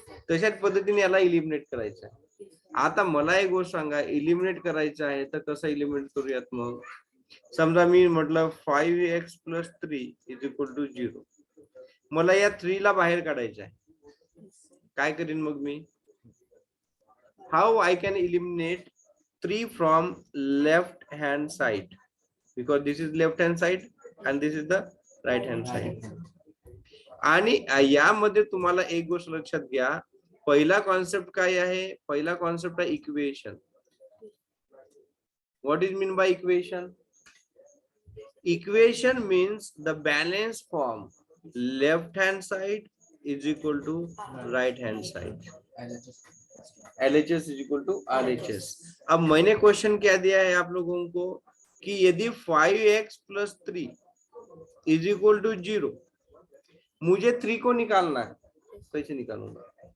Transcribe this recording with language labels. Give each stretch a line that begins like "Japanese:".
Marathi: तशाच पद्धतीने याला इलिमिनेट करायचं आहे. आता मला एक गोष्ट सांगा, इलिमिनेट करायचं आहे तर कसं इलिमिनेट करूयात? मग समजा मी म्हटलं 5x + 3 = 0. मला या 3 ला बाहेर काढायचं आहे. काय करीन मग मी?
English: How I can eliminate 3 from left hand side, because this is left hand side and this is the right hand side.
Marathi: आणि यामध्ये तुम्हाला एक गोष्ट लक्षात घ्या, पहिला कॉन्सेप्ट काय आहे? पहिला कॉन्सेप्ट आहे equation.
English: What is mean by equation? Equation means the balance form left hand side = right hand side. LHS = RHS.
Hindi: अब मैंने क्वेश्चन क्या दिया है आप लोगों को कि यदि 5x + 3 = 0, मुझे 3 को निकालना है. कैसे निकालूंगा?